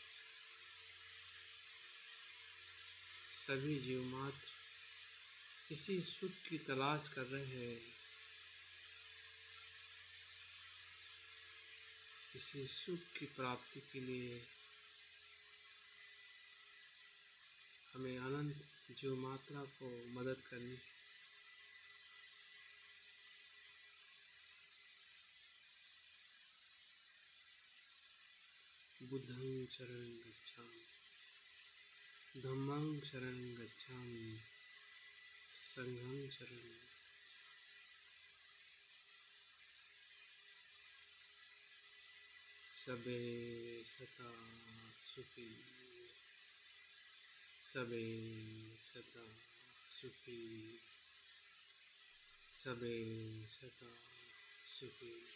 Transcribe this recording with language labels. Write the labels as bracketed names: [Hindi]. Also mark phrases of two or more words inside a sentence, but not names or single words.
[Hindi] सभी जीव मात्र इसी सुख की तलाश कर रहे हैं, इसी सुख की प्राप्ति के लिए हमें अनंत जीव मात्रा को मदद करनी है। [Pali] बुद्धं शरणं गच्छामि, धम्मं शरणं गच्छामि, संघं शरणं। सबे सता सुखी, सबे सता सुखी, सबे सता सुखी।